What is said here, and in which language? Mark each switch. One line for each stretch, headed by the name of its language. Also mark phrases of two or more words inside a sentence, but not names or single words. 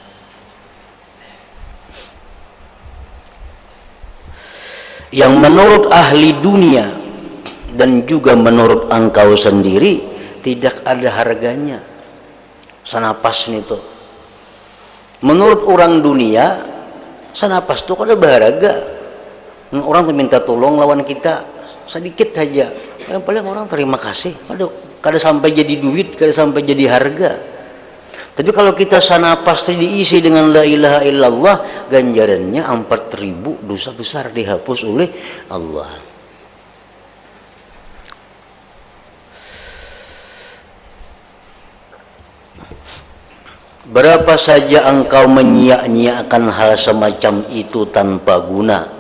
Indonesian: Yang menurut ahli dunia dan juga menurut engkau sendiri tidak ada harganya senapas itu. Menurut orang dunia senapas itu kada berharga. Orang tuh minta tolong lawan kita sedikit saja, yang paling orang terima kasih. Aduh, kada sampai jadi duit, kada sampai jadi harga. Tapi kalau kita sanapas diisi dengan
Arabic: لا إله إلا الله,
Indonesian: ganjarannya 4.000 dosa besar dihapus oleh Allah. Berapa saja engkau menyia-nyiakan hal semacam itu tanpa guna.